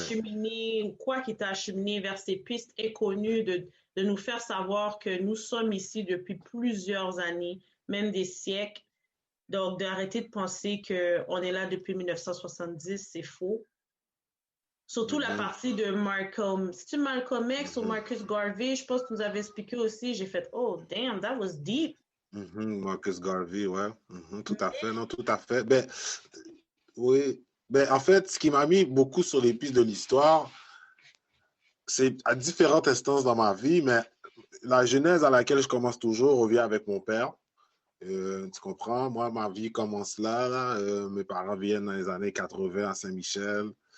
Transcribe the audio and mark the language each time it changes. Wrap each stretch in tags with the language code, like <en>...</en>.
<fr>acheminé ou quoi qui t'a acheminé vers ces pistes inconnues de nous faire savoir que nous sommes ici depuis plusieurs années, même des siècles. Donc, d'arrêter de penser qu'on est là depuis 1970, c'est faux. Surtout la Mhm, partie de Malcolm. C'est-tu Malcolm X ou mhm, Marcus Garvey? Je pense que tu nous avais expliqué aussi. J'ai fait,</fr> <en>oh, damn, that was deep.</en> <fr>mhm. Marcus Garvey, ouais. Tout à fait, non, tout à fait. Ben, oui. Ben, en fait, ce qui m'a mis beaucoup sur les pistes de l'histoire, c'est à différentes instances dans ma vie, mais la genèse à laquelle je commence toujours revient avec mon père. Tu comprends? Moi, ma vie commence là. Mes parents viennent dans les années 80 à Saint-Michel.</fr>